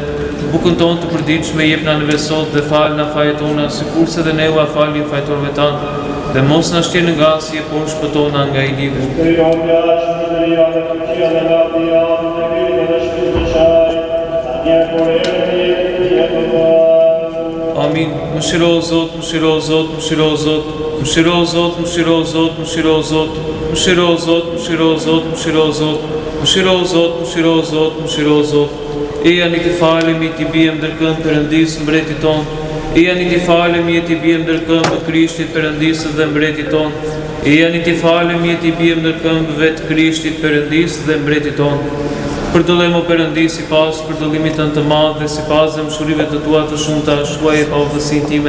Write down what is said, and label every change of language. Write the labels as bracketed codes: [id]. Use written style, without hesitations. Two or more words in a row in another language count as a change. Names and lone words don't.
[sq] Bukën tonë të përditshme jepna në vesot dhe falë na fajet tona, sikurse dhe ne u falin fajtorëve tanë, dhe mos na shtir në ngasje, por shpëtona nga i ligë. Amin. Mëshiro Zot, mëshiro Zot, mëshiro Zot, mëshiro Zot, mëshiro Zot, mëshiro Zot, mëshiro Zot, mëshiro Zot, mëshiro Zot, mëshiro Zot, mëshiro Zot, mëshiro Zot. Eja një të falemi t'i bijem ndërkëmbë Perëndisë mbretit tonë. Eja një të falemi t'i bijem ndërkëmbë Krishtit Perëndisë dhe mbretit tonë. Eja një të falemi t'i bijem ndërkëmbë vetë Krishtit Perëndisë dhe mbretit tonë. Përdolemo Perëndi sipas përdolimit tënd të madh dhe sipas mëshurive të tua të shumta, shuaje pa udhësinë time.